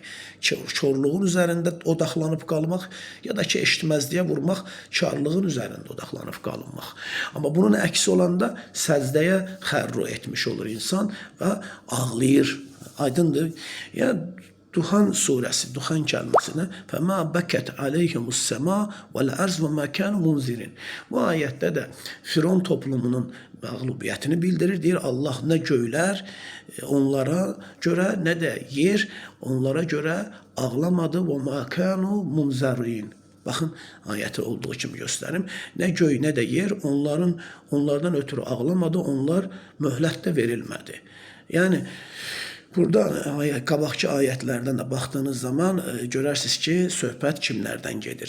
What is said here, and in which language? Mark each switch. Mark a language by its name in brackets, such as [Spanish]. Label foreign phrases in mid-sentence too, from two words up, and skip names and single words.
[Azerbaijani] Körlüğün üzərində odaqlanıb qalmaq ya da ki, eşitməzliyə vurmaq, karlığın üzərində odaqlanıb qalınmaq. Amma bunun əksi olanda səcdəyə xərru etmiş olur insan və ağlayır. Aydındır. Yəni Duhan surəsi, Duhan kəlməsinə [Arabic] فَمَا بَكَتْ عَلَيْهِمُ السَّمَا وَالْأَرْضُ وَمَا كَانُوا مُنْزِرِينَ. [Azerbaijani] Bu ayətdə də Firon toplumunun məğlubiyyətini bildirir. Deyir Allah nə göylər onlara görə, nə də yer onlara görə ağlamadı. [Arabic] وَمَا كَانُوا مُنْزَرِينَ. [Azerbaijani] Baxın, ayəti olduğu kimi göstərim. Nə göy, nə də yer onlardan ötürü ağlamadı, onlar möhlət də verilmədi. Yəni, burada qabaqki ayətlərdən də baxdığınız zaman görərsiniz ki, söhbət kimlərdən gedir.